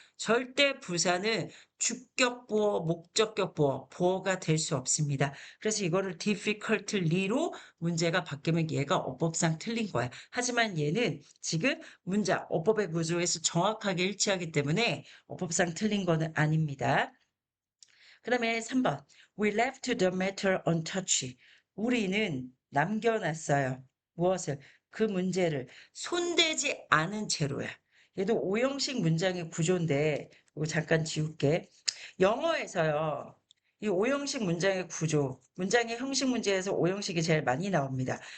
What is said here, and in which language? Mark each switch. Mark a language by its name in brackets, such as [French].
[Korean] 절대 부사는 주격 보어, 목적격 보어, 보어가 될 수 없습니다. 그래서 이거를 difficultly로 문제가 바뀌면 얘가 어법상 틀린 거야. 하지만 얘는 지금 문장, 어법의 구조에서 정확하게 일치하기 때문에 어법상 틀린 거는 아닙니다. 그 다음에 3번. [English] We left the matter untouched. [Korean] 우리는 남겨놨어요. 무엇을? 그 문제를 손대지 않은 채로야. 얘도 오형식 문장의 구조인데 이거 잠깐 지울게. 영어에서요. 이 오형식 문장의 구조, 문장의 형식 문제에서 오형식이 제일 많이 나옵니다.